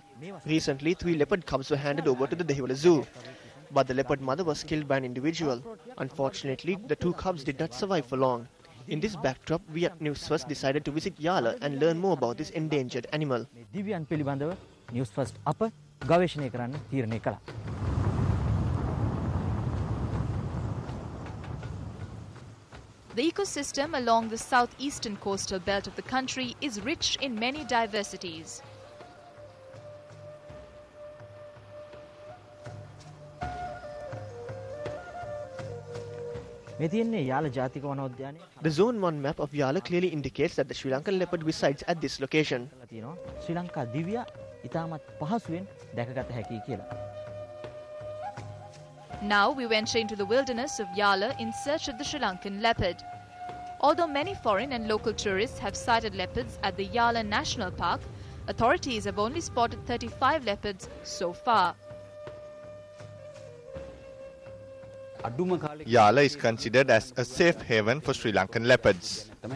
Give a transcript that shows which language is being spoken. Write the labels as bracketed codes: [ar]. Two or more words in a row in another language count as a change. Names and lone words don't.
[en] Recently, 3 leopard cubs were handed over to the Dehiwala Zoo. But the leopard mother was killed by an individual. Unfortunately, the 2 cubs did not survive for long. In this backdrop, we at News First decided to visit Yala and learn more about this endangered animal. [si] News First අප ගවේෂණය කරන්න තීරණය කළා. [en] The ecosystem along the southeastern coastal belt of the country is rich in many diversities. The Zone 1 map of Yala clearly indicates that the Sri Lankan leopard resides at this location. [si] ශ්‍රී ලංකා දිව්‍ය ඉතාමත් පහසුවෙන් දැකගත හැකියි කියලා. [en] Now we venture into the wilderness of Yala in search of the Sri Lankan leopard. Although many foreign and local tourists have sighted leopards at the Yala National Park, authorities have only spotted 35 leopards so far. Yala is considered as a safe haven for Sri Lankan leopards.